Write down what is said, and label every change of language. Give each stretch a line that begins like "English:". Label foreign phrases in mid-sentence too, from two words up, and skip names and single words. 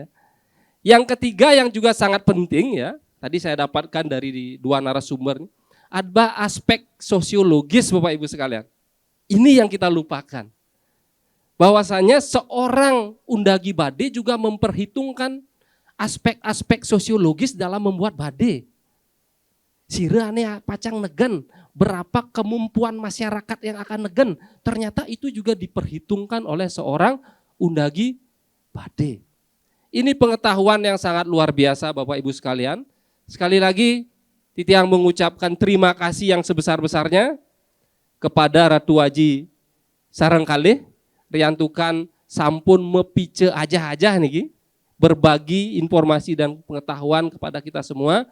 Indonesian: Yang ketiga yang juga sangat penting, ya, tadi saya dapatkan dari dua narasumber, ada aspek sosiologis Bapak Ibu sekalian. Ini yang kita lupakan. Bahwasanya seorang undagi badai juga memperhitungkan aspek-aspek sosiologis dalam membuat badai.
Balinese: Sira ane pacang negen,
Indonesian: berapa kemampuan masyarakat yang akan negen, ternyata itu juga diperhitungkan oleh seorang undagi badai. Ini pengetahuan yang sangat luar biasa Bapak Ibu sekalian. Sekali lagi Titiang mengucapkan terima kasih yang sebesar-besarnya kepada Ratu Haji Sarengkalih,
Balinese: riantukan sampun mepice aja nih,
Indonesian: berbagi informasi dan pengetahuan kepada kita semua.